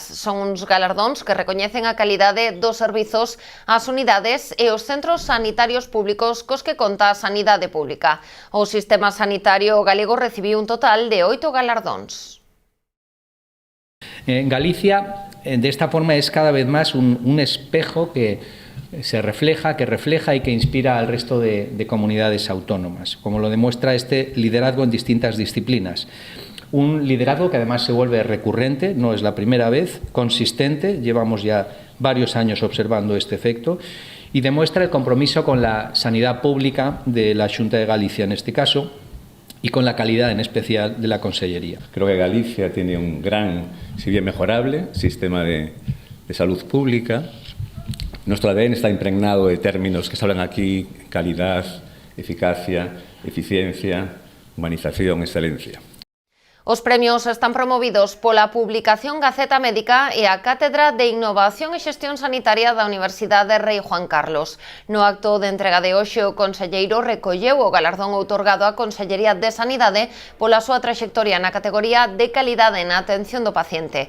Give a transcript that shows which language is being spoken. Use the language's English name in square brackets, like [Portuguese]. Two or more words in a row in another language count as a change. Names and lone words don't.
[Galician] Son uns galardóns que recoñecen a calidade dos servizos ás unidades e os centros sanitarios públicos cos que conta a sanidade pública. O sistema sanitario galego recibiu un total de 8 galardóns. [Spanish] En Galicia, de esta forma, es cada vez más un espejo que refleja y que inspira al resto de comunidades autónomas, como lo demuestra este liderazgo en distintas disciplinas. Un liderazgo que además se vuelve recurrente, no es la primera vez, consistente, llevamos ya varios años observando este efecto, y demuestra el compromiso con la sanidad pública de la Xunta de Galicia en este caso, y con la calidad en especial de la Consellería. Creo que Galicia tiene un gran, si bien mejorable, sistema de salud pública. Nuestro ADN está impregnado de términos que se hablan aquí: calidad, eficacia, eficiencia, humanización, excelencia. [Galician] Os premios están promovidos pola publicación Gaceta Médica e a Cátedra de Innovación e Xestión Sanitaria da Universidade Rei Juan Carlos. No acto de entrega de hoxe, o conselleiro recolleu o galardón outorgado á Consellería de Sanidade pola súa traxectoria na categoría de calidade na atención do paciente.